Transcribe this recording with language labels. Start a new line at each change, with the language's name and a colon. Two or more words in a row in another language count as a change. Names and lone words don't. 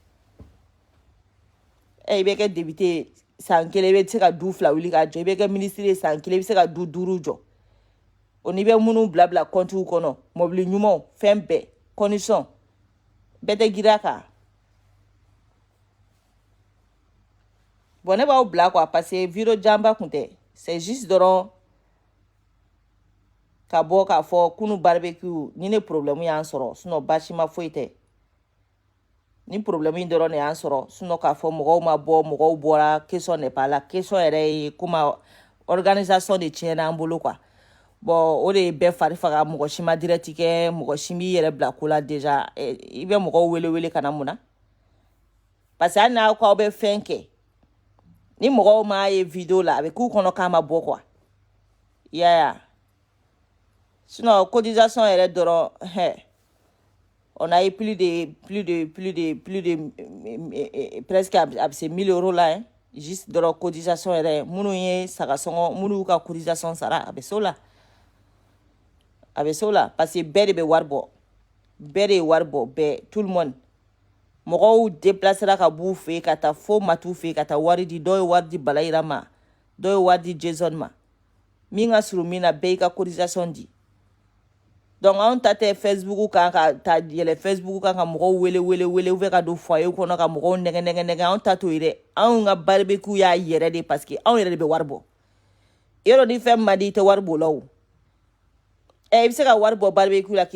Bambara: i bɛ kɛ député san kelen i bɛ se ka du 2 wuli k'a jɔ i bɛ kɛ ministre ye san kelen i bɛ se ka du 5 jɔ o ni bɛ minnu bila compte kɔnɔ mobili ɲumanw fɛn bɛɛ condition bɛɛ tɛ girin a kan bon ne b'aw bila quoi
French: parce que
Bambara: vidéo janba kun tɛ
French: c'est juste
Bambara: dɔrɔn ka bɔ k'a fɔ kunu barbecue ni ne problème y'an sɔrɔ sinon basi ma foyi tɛ ni problème in dɔrɔn de y'an sɔrɔ sinon k'a fɔ mɔgɔw ma bɔ mɔgɔw bɔra
French: question n'est pas là
Bambara: question yɛrɛ ye
French: comme organisation de
Bambara: tiɲɛna an bolo quoi bon o de ye bɛɛ fari faga mɔgɔ si ma direct kɛ mɔgɔ si b'i yɛrɛ bila ko la déjà i bɛ mɔgɔw wele ka na mun na
French: parce que
Bambara: hali n'a ko aw bɛ fɛn kɛ ni mɔgɔw m'a ye vidéo la a bɛ k'u kɔnɔ k'a ma bɔ quoi yaya sinon cotisation yɛrɛ dɔrɔn
French: on a eu plus de
Bambara: presque a bɛ se 1,000 € la hein juste dɔrɔn cotisation yɛrɛ minnu ye sagasɔngɔ minnu y'u ka cotisation sara a bɛ se o la
French: parce que
Bambara: bɛɛ de bɛ wari bɔ bɛɛ de ye wari bɔ bɛɛ
French: tout le monde
Bambara: mɔgɔw déplacera ka b'u fɛ yen ka taa fo matu fɛ yen ka taa wari di dɔw ye wari di Balayira ma dɔw ye wari di Jason ma min ka surun min na bɛɛ y'i ka cotisation di donc anw ta tɛ Facebook kan ka ta yɛlɛ Facebook kan ka mɔgɔw wele
French: ou bien
Bambara: ka don foyer kɔnɔ ka mɔgɔw nɛgɛ anw ta t'o ye dɛ anw ka barbecue y'a yɛrɛ de
French: parce que
Bambara: anw yɛrɛ de bɛ wari bɔ yɔrɔ ni fɛn man di i tɛ wari bɔ la o i bɛ se ka wari bɔ barbecue la k'i